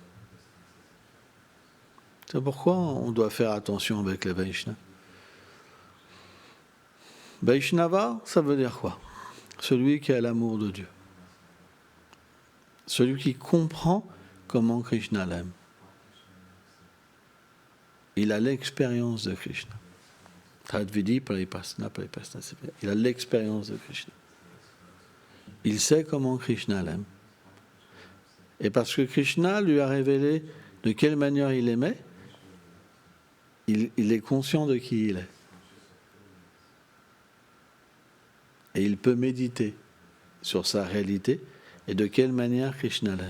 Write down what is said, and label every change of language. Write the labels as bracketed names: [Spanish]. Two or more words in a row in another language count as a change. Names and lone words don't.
[French] C'est pourquoi on doit faire attention avec les Vaishnavas. Vaishnava, ça veut dire quoi? Celui qui a l'amour de Dieu. Celui qui comprend comment Krishna l'aime. Il a l'expérience de Krishna. [Sanskrit] Tadvidi paripasna, [French] il a l'expérience de Krishna. Il sait comment Krishna l'aime. Et parce que Krishna lui a révélé de quelle manière il aimait, il est conscient de qui il est. Et il peut méditer sur sa réalité et de quelle manière Krishna l'aime.